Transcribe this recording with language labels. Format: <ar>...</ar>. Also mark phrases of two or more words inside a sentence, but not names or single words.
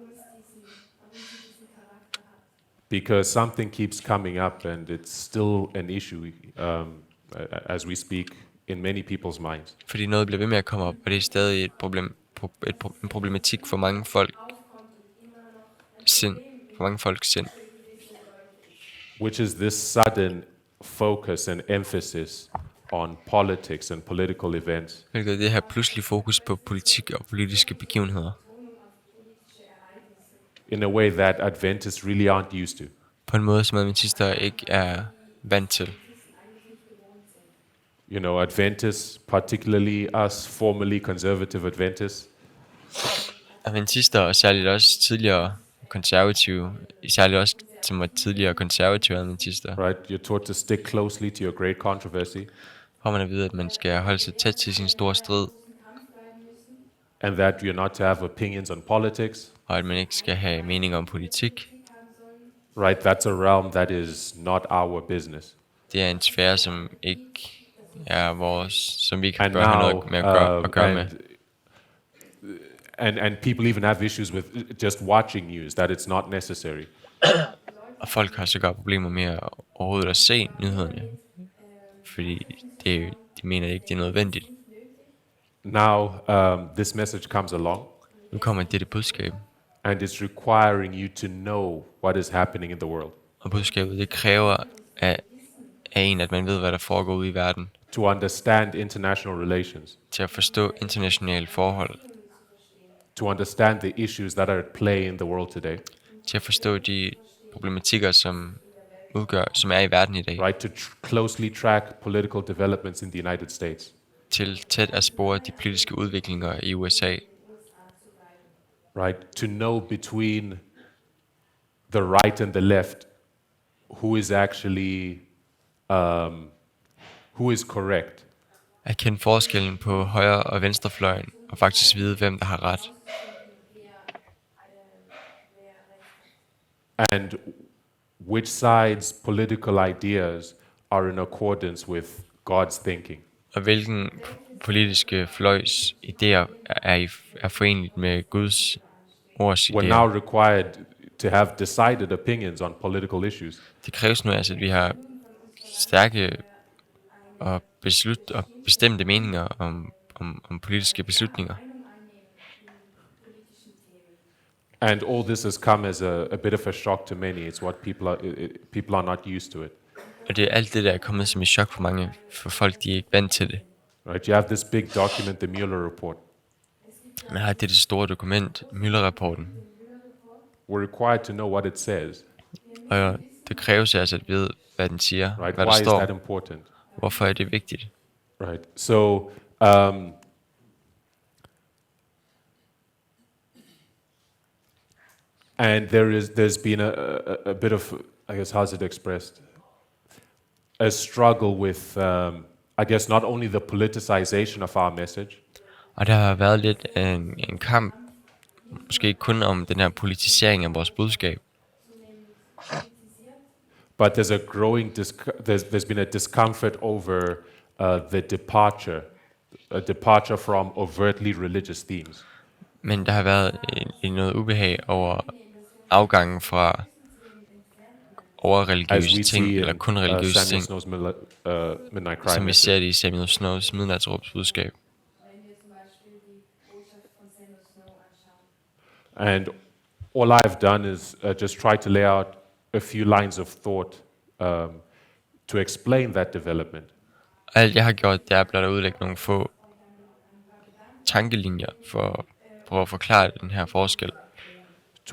<en>Because something keeps coming up, and it's still an issue as we speak in many people's minds.</en> <da>Fordi noget bliver ved med at komme op, og det er stadig en problematik for mange folk. For mange folks sind.</da> <en>Which is this sudden focus and emphasis on politics and political events.</en> <da>Hvilket er det her pludselig fokus på politik og politiske begivenheder.</da> <en>In a way that Adventists really aren't used to.</en> <da>På en måde, som adventister ikke er vant til.</da> <en>You know, Adventists, particularly us formerly conservative Adventists,</en> <da>Adventister, og særligt også tidligere konservative, særligt også som var tidligere konservative adventister,</da> <en>right? You're taught to stick closely to your great controversy,</en> <da>får man at vide, at man skal holde sig tæt til sin store strid,</da> <en>and that you're not to have opinions on politics,</en> <da>og at man ikke skal have mening om politik.</da> <en>right? That's a realm that is not our business.</en> <da>Det er en sfære, som ikke er vores, som vi ikke</da> <en>And</en> <da>bør have</da> <en>now,</en> <da>noget med at gøre med.</da> <en>and people even have issues with just watching news, that it's not necessary.</en> <da>Og folk har sågar problemer med at overhovedet at se nyhederne, fordi de mener ikke, det er nødvendigt.</da> <en>Now, this message comes along,</en> <da>Nu kommer dette budskab,</da> <en>and it's requiring you to know what is happening in the world,</en> <da>og budskabet det kræver af en, at man ved, hvad der foregår ude i verden,</da> <en>to understand international relations,</en> <da>til at forstå internationale forhold,</da> <en>to understand the issues that are at play in the world today,</en> <da>til at forstå de problematikker, som er i verden i dag,</da> <en>right? To closely track political developments in the United States,</en> <da>til tæt at spore de politiske udviklinger i USA,</da> <en>right? To know between the right and the left, who is actually, who is correct,</en> <da>at kende forskellen på højre- og venstrefløjen, og faktisk vide, hvem der har ret,</da> <en>and which side's political ideas are in accordance with God's thinking.</en> <da>og hvilken politiske fløjs idéer er forenligt med Guds ords</da> <en>We're now</en> <da>idéer.</da> <en>required to have decided opinions on political issues.</en> <da>Det kræves nu altså, at vi har stærke og bestemte meninger om politiske beslutninger.</da> <en>And all this has come as a bit of a shock to many. It's what people are not used to it.</en> <da>Og det er alt det, der er kommet som et chok for mange, for folk, de er ikke vant til det.</da> <en>Right? You have this big document, the Mueller report.</en> <da>Man har det store dokument, Müller-rapporten,</da> <en>We're required to know what it says.</en> <da>og det kræves altså at vide, hvad den siger,</da> <en>Right?</en> <da>hvad</da> <en>Why</en> <da>der</da> <en>is that</en> <da>står,</da> <en>important?</en> <da>hvorfor er det vigtigt.</da> <en>Right. So, and there's been a bit of, I guess, how's it expressed? A struggle with, I guess, not only the politicization of our message,</en> <da>Og der har været lidt en kamp, måske ikke kun om den her politisering af vores budskab,</da> <en>but there's a growing there's been a discomfort over the departure a departure from overtly religious themes.</en> <da>Men der har været noget ubehag over afgangen fra</da> <en>As</en> <da>overreligiøse</da> <en>we</en> <da>ting,</da> <en>see</en> <da>eller</da> <en>in</en> <da>kun religiøse</da> <en>Samuel</en> <da>ting,</da> <en>Snow's Midnight Cry</en> <da>som vi ser</da> <en>message.</en> <da>det i Samuel Snows Midnatsråbs budskab.</da> <de>Wenn wir zum Beispiel die Botschaft von Samuel Snow anschauen.</de> <en>And all I've done is just try to lay out a few lines of thought to explain that development.</en> <da>Alt jeg har gjort, det er blot at udlægge nogle få tankelinjer for at forklare den her forskel.</da> <en>To</en>